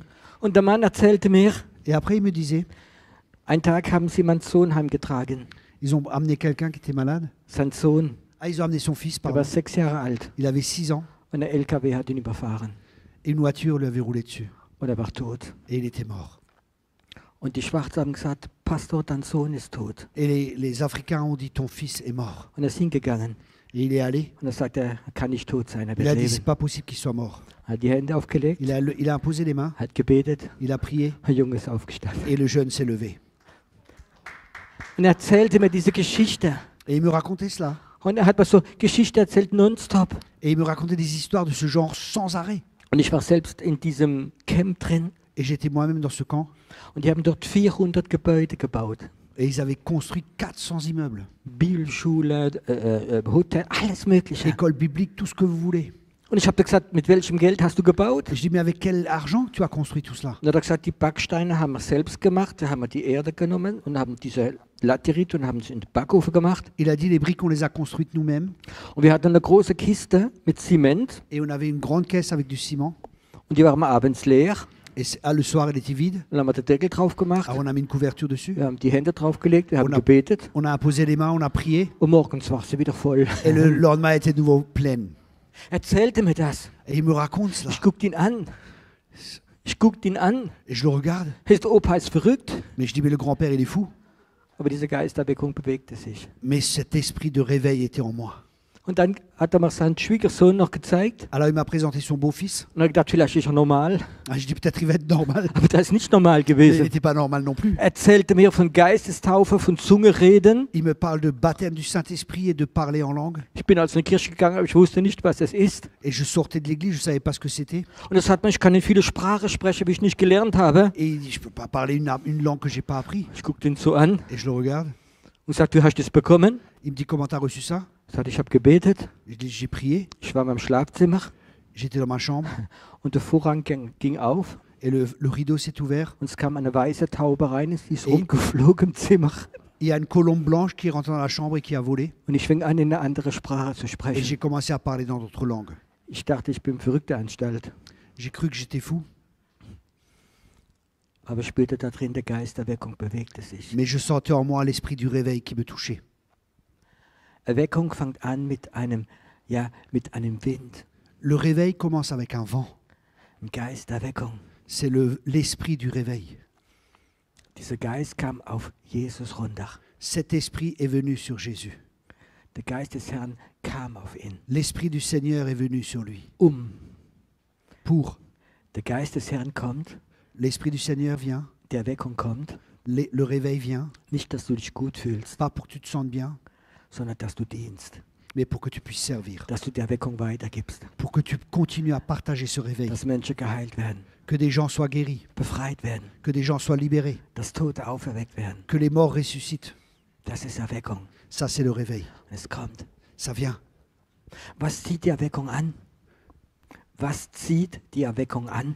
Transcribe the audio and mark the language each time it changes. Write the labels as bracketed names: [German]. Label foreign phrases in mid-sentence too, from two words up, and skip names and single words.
[German] Und der Mann erzählte mir, [French] Et après, il me disait, [German] einen Tag haben sie meinen Sohn heimgetragen. [French] ils ont amené quelqu'un qui était malade. [German] Sein Sohn, [French] Ah, ils ont amené son fils, [German] er [French] pardon. [German] war 6 Jahre alt. [French] Il avait 6 ans. [German] Und der LKW hat ihn überfahren. [French] Et une voiture lui avait roulé dessus. [German] Und er war tot. [French] Et il était mort. [German] Und die Schwarzen haben gesagt, Pastor, dein Sohn ist tot. [French] Et les Africains ont dit, ton fils est mort. [German] Und er ist hingegangen. [French] Et il est allé. [German] Und er sagte, er kann nicht tot sein, er [French] Il a [German] wird [French] dit, c'est [German] leben. [French] pas possible qu'il soit mort. [German] Er hat die Hände aufgelegt, [French] Il a imposé les mains, [German] hat gebetet, [French] il a prié [German] der Junge ist aufgestanden. [French] et le jeune s'est levé. [German] Und er erzählte mir diese Geschichte. [French] Et il me racontait cela. [German] Und er hat mir so Geschichte erzählt, nonstop. [French] Et il me racontait des histoires de ce genre sans arrêt. [German] Und ich war selbst in diesem Camp drin. [French] Et j'étais moi-même dans ce camp. [German] Und die haben dort 400 Gebäude gebaut. [French] Et ils avaient construit 400 immeubles. [German] Bibelschule, Hotel, alles Mögliche. [French] École biblique, tout ce que vous voulez. [German] Und ich habe gesagt, mit welchem Geld hast du gebaut? [French] Et je dis, mais avec quel argent tu as construit tout cela? [German] Und er hat gesagt, die Backsteine haben wir selbst gemacht. Da haben wir die Erde genommen und haben diese Laterit und haben sie in den Backofen gemacht. [French] Il a dit, les briques, on les a construites nous-mêmes. [German] Und wir hatten eine große Kiste mit Zement [French] Et on avait une grande caisse avec du ciment. [German] und die waren abends leer. [French] Le soir, elle était vide. [German] Dann haben wir den Deckel drauf gemacht. [French] Alors, on a mis une couverture dessus. [German] Wir haben die Hände draufgelegt, wir haben [French] On a- [German] gebetet. [French] On a imposé les mains, on a prié. [German] Und morgens war sie wieder voll. [French] Et le lendemain, elle était de nouveau pleine. [German] Erzählte mir das. [French] Et il me raconte cela. [German] Ich guckte ihn an. Ich guckte ihn an. [French] Et je le regarde. [German] Der Opa ist verrückt. [French] Mais je dis, mais le grand-père, il est fou. [German] Aber diese Geisterweckung bewegte sich. [French] Mais cet esprit de réveil était en moi. [German] Und dann hat er mir seinen Schwiegersohn noch gezeigt. [French] Alors, il m'a présenté son beau-fils. [German] Und er hat gedacht, vielleicht ist er normal. [French] Ah, je dis, peut-être il va être normal. [German] Aber das ist nicht normal [French] Mais il [German] gewesen. [French] n'était pas normal non plus. [German] Er erzählte mir von Geistestaufe, von Zungereden. [French] Il me parle de baptême du Saint-Esprit et de parler en langue. [German] Ich bin also in die Kirche gegangen, aber ich wusste nicht, was das ist. [French] Et je sortais de l'église, je ne savais pas ce que c'était. [German] Und das hat mir, ich kann nicht viele Sprachen sprechen, wie ich nicht gelernt habe. [French] Et il dit, je ne peux pas parler une langue que je n'ai pas appris. [German] Ich guckte ihn so an [French] Et je le regarde. [German] und sagte, du hast das bekommen? [French] Il me dit, comment tu as reçu ça? [German] Ich sagte, ich habe gebetet. [French] Je dis, j'ai prié. [German] Ich war in meinem Schlafzimmer [French] J'étais dans ma chambre. [German] und der Vorhang ging auf [French] Et le rideau s'est ouvert. [German] und es kam eine weiße Taube rein, sie ist rumgeflogen im Zimmer. [French] Il y a une colombe blanche qui est rentrée dans la chambre et qui a volé. [German] Und ich fing an, in eine andere Sprache zu [French] Et [German] sprechen. [French] j'ai commencé à parler dans d'autres langues. [German] Ich dachte, ich bin im Verrückteanstalt. [French] J'ai cru que j'étais fou. [German] Aber ich spürte da drin, der Geist der Erweckung bewegte sich. [French] Mais je sentais en moi l'esprit du réveil qui me touchait. [German] Erweckung fängt an mit einem Wind. [French] Le réveil commence avec un vent. [German] Ein Geist der Erweckung. [French] C'est l'esprit du réveil. [German] Dieser Geist kam auf Jesus runter. [French] Cet esprit est venu sur Jésus. [German] Der Geist des Herrn kam auf ihn. [French] L'esprit du Seigneur est venu sur lui. Pour. [German] Der Geist des Herrn kommt, [French] L'esprit du Seigneur vient. [German] die Erweckung kommt. [French] Le réveil vient. [German] Nicht, dass du dich gut fühlst, [French] Pas pour que tu te sentes bien, [German] sondern dass du dienst. [French] mais pour que tu puisses servir. [German] Dass du die Erweckung weitergibst. [French] Pour que tu continues à partager ce réveil. [German] Dass Menschen geheilt werden, [French] Que des gens soient guéris. [German] befreit werden, [French] Que des gens soient libérés. [German] dass Tote auferweckt werden. [French] Que les morts ressuscitent. [German] Das ist Erweckung. [French] Ça, c'est le réveil. [German] Und es kommt. [French] Ça vient. [German] Was zieht die Erweckung an? Was zieht die Erweckung an?